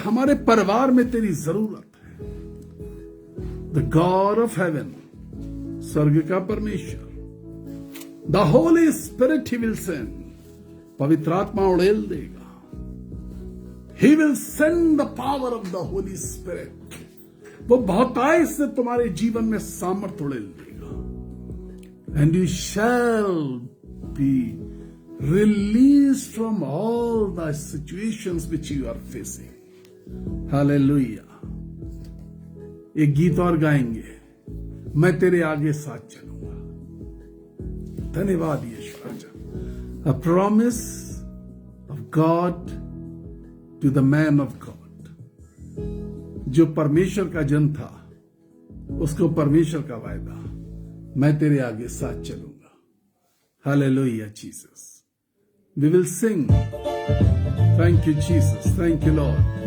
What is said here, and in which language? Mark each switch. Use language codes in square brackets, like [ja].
[hi] हमारे परिवार में तेरी जरूरत है। [en] the God of heaven, [hi] स्वर्ग का परमेश्वर, [en] the Holy Spirit he will send, [hi] पवित्र आत्मा उड़ेल देगा। [en] He will send the power of the Holy Spirit. [hi] वो बहुतायत से तुम्हारे जीवन में सामर्थ्य उड़ेल देगा। [en] And you shall be released from all the situations which you are facing. Hallelujah. [hi] एक गीत और गाएंगे, मैं तेरे आगे साथ चलूंगा। धन्यवाद यीशु राजा। [en] A promise of God to the man of God. [hi] जो परमेश्वर का जन था, उसको परमेश्वर का वायदा, मैं तेरे आगे साथ चलूंगा। [en] Hallelujah, Jesus. We will sing. Thank you, Jesus. Thank you, Lord.